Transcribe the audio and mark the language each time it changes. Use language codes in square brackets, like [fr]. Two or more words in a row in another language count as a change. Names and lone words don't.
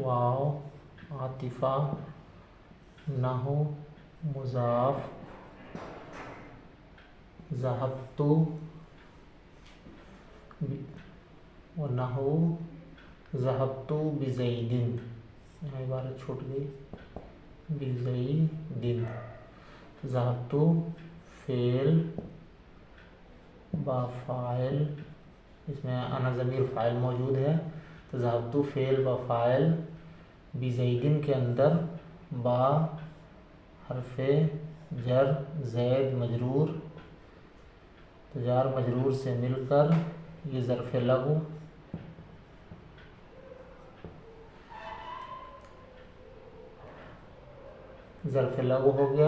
[ar] واو عاطفہ، نحو مضاف، ذہبت ونحو ذہبت بزید، [ur] یہاں عبارت چھوٹ گئی، [ar] بزید، ذہبت فعل [ur] با فاعل، اس میں انا ضمیر فاعل موجود ہے، تو [ar] ذہبت فعل با فاعل، [ur] بزیدن کے اندر با حرف جر، زید مجرور، تو جار مجرور سے مل کر یہ ظرف لغو، ظرف لغو ہو گیا۔